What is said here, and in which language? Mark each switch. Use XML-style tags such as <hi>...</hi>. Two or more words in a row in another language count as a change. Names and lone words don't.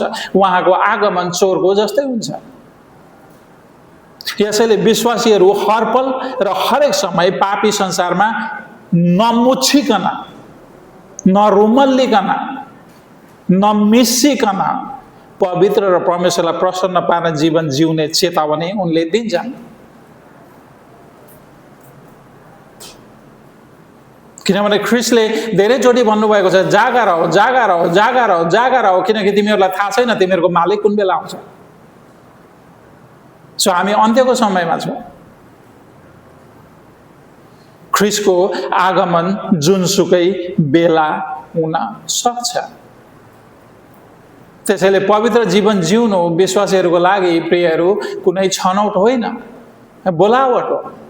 <ne>उहाँको आगमन चोरको जस्तै हुन्छ। यसैले विश्वासीहरू हरपल र हरेक समय पापी संसारमा नमुछिकन, नरुमल्लिकन, नमिसिकन पवित्र र परमेश्वरलाई प्रसन्न पार्न जीवन जिउने चेतावनी उनले दिन्छन्। किनभने ख्रीष्टले धेरैचोटि भन्नुभएको छ, जागा रह, जागा रह, जागा रह, जागा रह, किनकि तिमीहरूलाई थाहा छैन तिमीहरूको मालिक कुन बेला आउँछ। सो हामी अन्त्यको समयमा छौँ। ख्रीष्टको आगमन जुनसुकै बेला हुन सक्छ। त्यसैले पवित्र जीवन जिउनु विश्वासीहरूको लागि प्रियहरू कुनै छनौट होइन, बोलावट हो।</ne>